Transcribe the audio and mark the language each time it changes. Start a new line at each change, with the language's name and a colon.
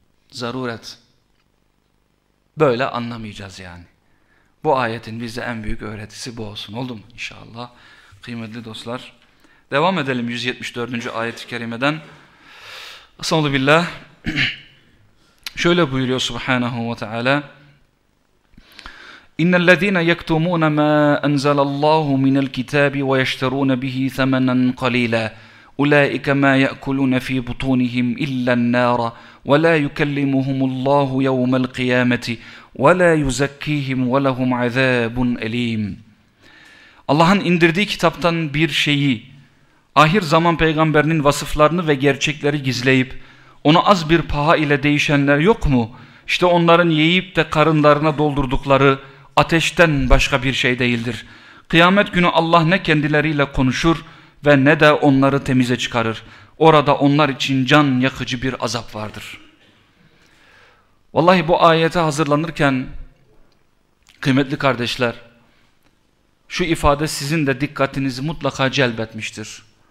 Turkish: Zaruret. Böyle anlamayacağız yani. Bu ayetin bize en büyük öğretisi bu olsun. Oldu mu? İnşallah. Kıymetli dostlar. Devam edelim 174. ayet-i kerimeden. Sonu billah. Şöyle buyuruyor Subhanahu ve Teala.
Arabic: اِنَّ الَّذ۪ينَ يَكْتُمُونَ مَا أَنْزَلَ اللّٰهُ مِنَ الْكِتَابِ وَيَشْتَرُونَ بِهِ ثَمَنًا قَلِيلًا اُولَٰئِكَ مَا يَأْكُلُونَ ف۪ي بُطُونِهِمْ اِلَّا النَّارَ وَلَا يُكَلِّمُهُمُ اللّٰهُ يَوْمَ الْقِيَامَةِ وَلَا يُزَكِّيهِمْ وَلَهُمْ عَذَابٌ أَلِيمٌ
Turkish: Allah'ın indirdiği kitaptan bir şeyi, ahir zaman peygamberinin vasıflarını ve gerçekleri gizleyip, onu az bir paha ile değişenler yok mu? İşte onların yiyip de karınlarına doldurdukları ateşten başka bir şey değildir. Kıyamet günü Allah ne kendileriyle konuşur ve ne de onları temize çıkarır. Orada onlar için can yakıcı bir azap vardır. Vallahi bu ayete hazırlanırken kıymetli kardeşler, şu ifade sizin de dikkatinizi mutlaka celbetmiştir.